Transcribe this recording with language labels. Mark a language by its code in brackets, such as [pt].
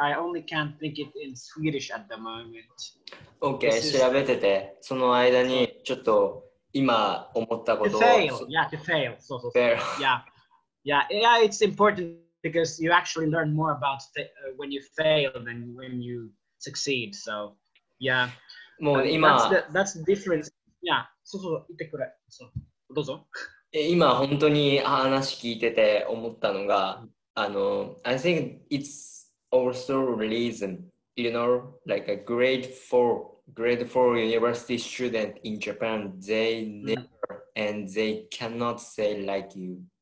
[en] I only can't think it in Swedish at the moment. [ja] OK、調べてて、その間にちょっと今思ったことを。 [en] To fail. So. Yeah, it's important because you actually learn more about when you fail than when you succeed. So, yeah. [ja] もう今、 [en] that's the difference. Yeah. [ja] そう、言ってくれ。そう、どうぞ。今本当に話聞いてて思ったのが、 [en] I think it's also reason, like a grade 4 university student in Japan, they never and they cannot say like you.